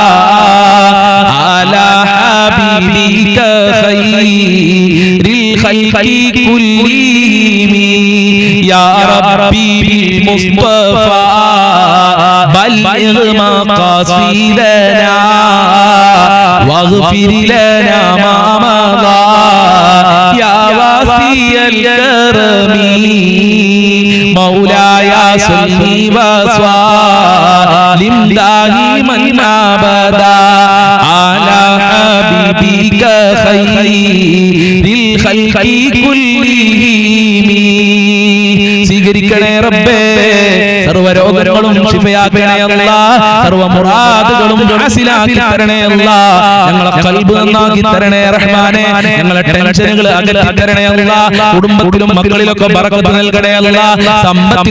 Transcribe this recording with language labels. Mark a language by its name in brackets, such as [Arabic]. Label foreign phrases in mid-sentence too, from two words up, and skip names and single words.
[Arabic] على حبيبك خير الخلق كلهم يا ربي بالمصطفى بلغ مقاصدنا واغفر لنا ما مضى يا واسع الكرم مولاي صل وسلم دائما أبدا على حبيبك خير ഖൽഖി [Malayalam] കുല്ലിഹിം സ്വീകരിക്കണേ റബ്ബേ സർവ്വരോഗങ്ങളും ശിഫയാക്കണേ അല്ലാഹ് സർവ്വ മുറാദുകളും ഹാസിലാക്കി തരണേ അല്ലാഹ് ഞങ്ങളെ ഖൽബ് നന്നാക്കി തരണേ റഹ്മാനേ ഞങ്ങളെ ടെൻഷനുകൾ അകറ്റി തരണേ അല്ലാഹ് കുടുംബത്തിലും മക്കളിലൊക്കെ ബറക്കത്ത് നൽകണേ അല്ലാഹ് സമ്പത്തിൽ